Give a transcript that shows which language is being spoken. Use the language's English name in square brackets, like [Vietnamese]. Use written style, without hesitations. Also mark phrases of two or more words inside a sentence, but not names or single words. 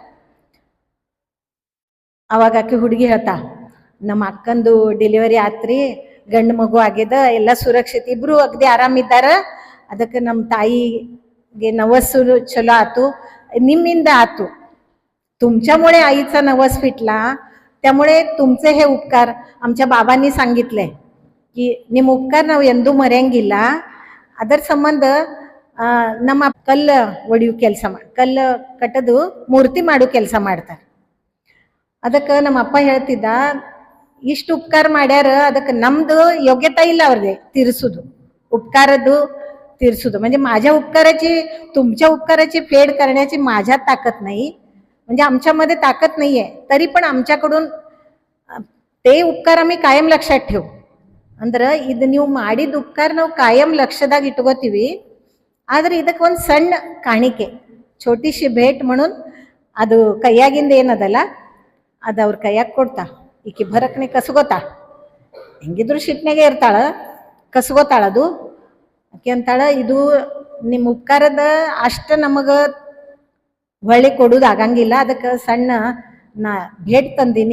[Kannada] ಅವಾಗ ಆಕಿ ಹುಡುಗಿ ಹೇಳ್ತಾ, ನಮ್ಮ ಅಕ್ಕಂದು ಡೆಲಿವರಿ ಆತ್ರಿ, ಗಂಡು ಮಗು ಆಗ್ಯದ, ಎಲ್ಲ ಸುರಕ್ಷಿತ, ಇಬ್ರು ಅಗದಿ ಆರಾಮಿದ್ದಾರ, ಅದಕ್ಕೆ ನಮ್ಮ ತಾಯಿಗೆ ನವಸ್ಸು ಚಲೋ ಆತು, ನಿಮ್ಮಿಂದ ಆತು, [Marathi] तुमच्यामुळे आईचा नवस फिटला, त्यामुळे तुमचे हे उपकार आमच्या बाबांनी सांगितले की [Kannada] ನಿಮ್ಮ ಉಪಕಾರ ನಾವು ಎಂದೂ ಮರೆಯಂಗಿಲ್ಲ. ಅದರ ಸಂಬಂಧ ನಮ್ಮ ಕಲ್ಲು ಒಡೆಯೋ ಕೆಲಸ ಕಲ್ಲು ಕಟ್ಟದು ಮೂರ್ತಿ ಮಾಡೋ ಕೆಲಸ ಮಾಡ್ತಾರೆ. ಅದಕ್ಕೆ ನಮ್ಮ ಅಪ್ಪ ಹೇಳ್ತಿದ್ದ, ಇಷ್ಟು ಉಪಕಾರ ಮಾಡ್ಯಾರ, ಅದಕ್ಕೆ ನಮ್ದು ಯೋಗ್ಯತೆ ಇಲ್ಲ ಅವ್ರಿಗೆ ತೀರಿಸೋದು, उपकारದ್ದು ತೀರಿಸೋದು. [Marathi] म्हणजे माझ्या उपकाराची तुमच्या उपकाराची फेड करण्याची माझ्यात ताकद नाही, म्हणजे आमच्यामध्ये ताकद नाहीये, तरी पण आमच्याकडून ते उपकार आम्ही कायम लक्षात ठेवू. [Kannada] ಅಂದ್ರೆ ಇದು ನೀವು ಮಾಡಿದ ಉಪಕಾರ ನಾವು ಕಾಯಂ ಲಕ್ಷದಾಗ ಇಟ್ಕೋತೀವಿ. ಆದ್ರೆ ಇದಕ್ಕೆ ಒಂದು ಸಣ್ಣ ಕಾಣಿಕೆ, [Marathi] छोटीशी भेट म्हणून [Kannada] ಅದು ಕೈಯಾಗಿಂದ ಏನದಲ್ಲ ಅದು ಅವ್ರ ಕೈಯಾಗ ಕೊಡ್ತಾ. ಈಕಿ ಭರಕ್ನೆ ಕಸ್ಕೋತಾ, ಹೆಂಗಿದ್ರು ಶಿಟ್ನಾಗೆ ಇರ್ತಾಳ, ಕಸ್ಕೋತಾಳದು. ಆಕೆ ಅಂತಾಳ, ಇದು ನಿಮ್ಮ ಉಪಕಾರದ ಅಷ್ಟು ನಮಗೆ ಹೊಳ್ಳಿ ಕೊಡೋದು ಆಗಂಗಿಲ್ಲ, ಅದಕ್ಕೆ ಸಣ್ಣ ನಾ ಭೇಟ್ ತಂದೀನಿ.